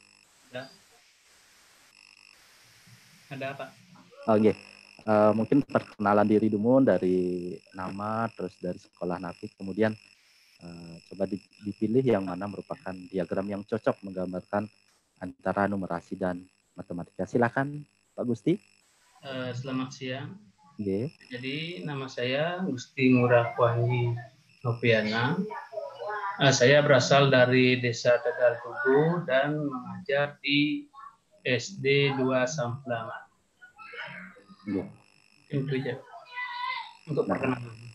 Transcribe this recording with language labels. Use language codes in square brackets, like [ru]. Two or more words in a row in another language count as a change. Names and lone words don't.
[id] Ada apa? Oh, nggih. Mungkin perkenalan diri dulu dari nama, terus dari sekolah napi, kemudian coba dipilih yang mana merupakan diagram yang cocok menggambarkan antara numerasi dan matematika. Silakan, Pak Gusti. Selamat siang. Nggih. Jadi nama saya Gusti Ngurah Kuanji Noviana. Saya berasal dari Desa Tegal Tugu dan mengajar di SD 2 Samplangan. Nggih. Itu aja untuk perkenalan.